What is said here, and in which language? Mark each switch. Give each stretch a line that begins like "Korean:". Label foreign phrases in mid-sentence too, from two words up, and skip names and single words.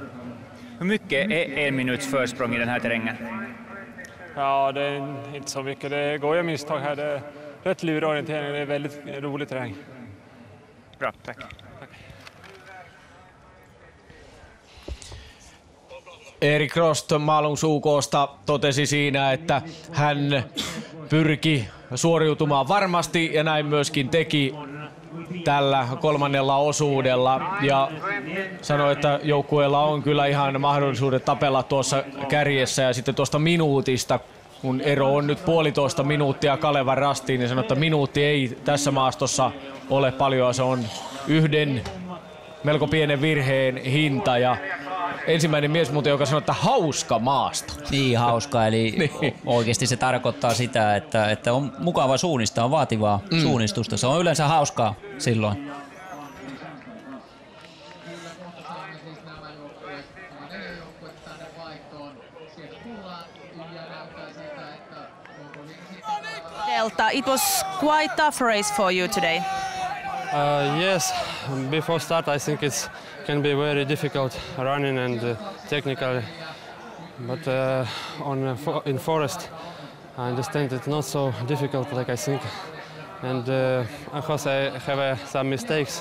Swedish: Hur mycket är en minuts försprång i den här terrängen? Ja, det är inte så mycket. Det går ju misstag här. Det är rätt lurig orientering. Det är väldigt rolig terräng. Bra, tack.
Finnish: Erik Rost Malungs UK:sta totesi siinä, että hän pyrki suoriutumaan varmasti ja näin myöskin teki tällä kolmannella osuudella ja sanoi, että joukkueella on kyllä ihan mahdollisuudet tapella tuossa kärjessä ja sitten tuosta minuutista, kun ero on nyt 1,5 minuuttia Kalevan Rastiin, niin sanoi, että minuutti ei tässä maastossa ole paljon, se on yhden melko pienen virheen hinta ja ensimmäinen mies muuten, joka sanoi, että hauska maasto. Niin, hauska. Eli niin. Oikeasti se tarkoittaa sitä, että on mukava suunnistaa, on vaativaa suunnistusta. Se on yleensä hauskaa silloin.
English: Delta, it was quite tough race for you today. Yes, before start I think it can be very difficult running and technical, but in forest I understand it's not so difficult like I think, and of course I have some mistakes.